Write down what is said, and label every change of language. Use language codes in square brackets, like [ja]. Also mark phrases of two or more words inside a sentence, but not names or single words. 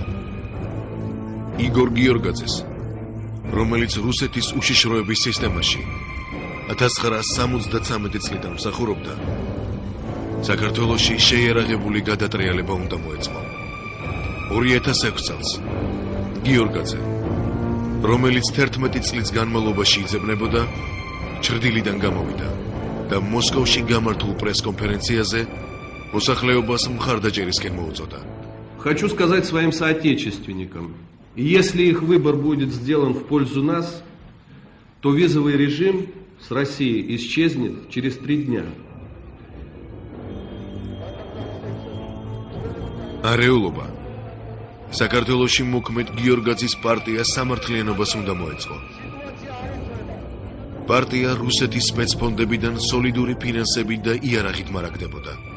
[ka] იგორ გიორგაძეს, რომელიც რუსეთის უშიშროების სისტემაში 1973 წლიდან მსახურობდა, საქართველოში შეიარაღებული გადატრიალება უნდა მოეწყო. 2006 წელს გიორგაძე, რომელიც 11 წლის განმავლობაში იძებნებოდა, ჩრდილიდან გამოვიდა და მოსკოვში გამართულ პრესკონფერენციაზე მოსახლეობას მხარდაჭერისკენ მოუწოდა. [ru] Хочу сказать своим соотечественникам, если их выбор будет сделан в пользу нас, то визовый режим с Россией исчезнет через 3 дня. [ka] არეულობა საქართველოში მოქმედ გიორგაძის პარტია სამართლიანობას უნდა მოეწყო. პარტია რუსეთის სპეცფონდებიდან სოლიდური ფინანსებით და იარაღით მარაგდებოდა.